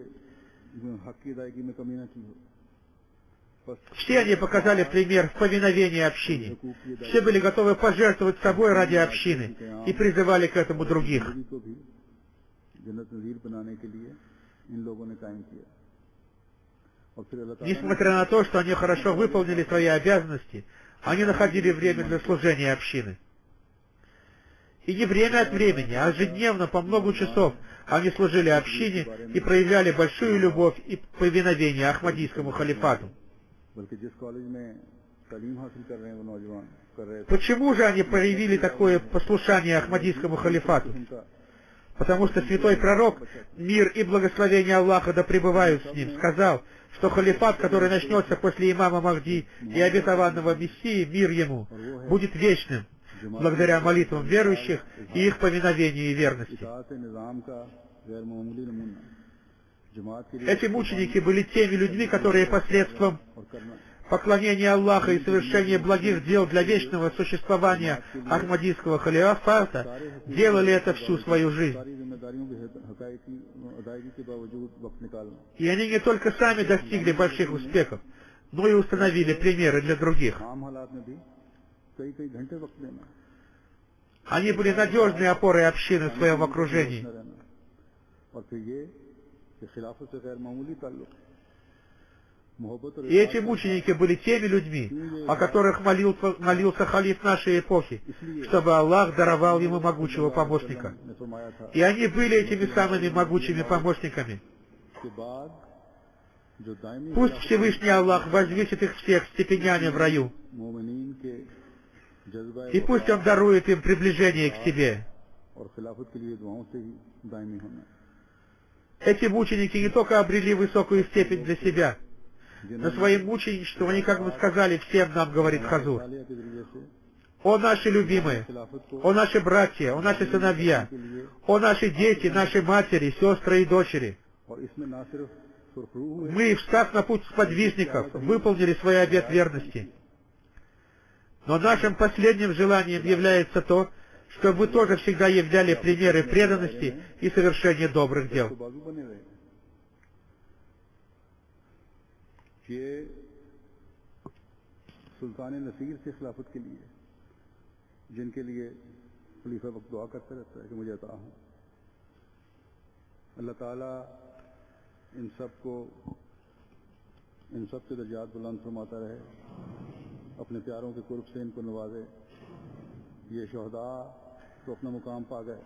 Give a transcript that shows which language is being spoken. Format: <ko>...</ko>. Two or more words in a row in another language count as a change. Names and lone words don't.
<ru>Все они показали пример в повиновении общине. Все были готовы пожертвовать собой ради общины и призывали к этому других.</ru> <ur>اور پھر اللہ تعالیٰ</ur> <ru>Несмотря на то, что они хорошо выполнили свои обязанности, они находили время для служения общины. И не время от времени, а ежедневно по много часов они служили общине и проявляли большую любовь и повиновение Ахмадийскому халифату.</ru> <ur>بلکہ جس کالج میں تعلیم حاصل کر رہے ہیں وہ نوجوان کر رہے تھے</ur> <ru>Почему же они проявили такое послушание Ахмадийскому халифату?</ru> <ur>उनका</ur> <ru>Потому что святой пророк, мир и благословение Аллаха да пребывают с ним, сказал, что халифат, который начнется после имама Махди и обетованного Мессии, мир ему, будет вечным, благодаря молитвам верующих и их повиновению и верности.</ru> <ur>اطاعت نظام کا غیر معمولی نمونہ جماعت کے لیے</ur> <ru>Эти мученики были теми людьми, которые посредством</ru> <ur>اور کرنا</ur> <ru>поклонения Аллаха и совершения благих дел для вечного существования Ахмадийского халифата делали это всю свою жизнь.</ru> <ur>ساری ذمہ داریوں کی حقائقی ادائیگی کے باوجود وقت نکالنا</ur> <ru>И они не только сами достигли больших успехов, но и установили примеры для других.</ru> <ur>عام حالات میں بھی کئی گھنٹے وقت دینا</ur> <ru>Они были надежной опорой общины в своем окружении.</ru> <ur>رہنا اور پھر یہ کہ خلافت سے غیر معمولی تعلق محبت اور</ur> <ru>И эти мученики были теми людьми, о которых молился халиф нашей эпохи, чтобы Аллах даровал ему могучего помощника.</ru> <ur>نے فرمایا تھا</ur> <ru>И они были этими самыми могучими помощниками.</ru> <ur>کے بعد جو دائمی</ur> <ru>Пусть Всевышний Аллах возвысит их всех степенями в раю,</ru> <ur>مومنین کے جذبہ</ur> <ru>и пусть Он дарует им приближение к себе.</ru> <ur>اور خلافت کے لیے دعاؤں سے ہی دائمی ہونا</ur> <ru>Эти мученики не только обрели высокую степень для себя, но своим мученичеством они как бы сказали всем нам, говорит Хазур:</ru> <ur>طالیہ کے ذریعے سے</ur> <ru>«О наши любимые,</ru> <ur>خلافت کو</ur> <ru>о наши братья, о наши сыновья, о наши дети, наши матери, сестры и дочери,</ru> <ur>اور اس میں نہ صرف سرخرو ہوئے</ur> <ru>мы, встав на путь сподвижников, выполнили свой обет верности. Но нашим последним желанием является то, чтобы вы тоже всегда являли примеры преданности и совершения добрых</ru> <ur>तो</ur> <ru>дел».</ru> <ur>بازو بنے رہے یہ سلطان نصیر سے خلافت کے لیے جن کے لیے خلیفہ وقت دعا کرتا رہتا ہے کہ مجھے عطا ہو اللہ تعالیٰ ان سب کے درجات بلند فرماتا رہے اپنے پیاروں کے قرب سے ان کو نوازے یہ شہدا تو اپنا مقام پا گئے</ur>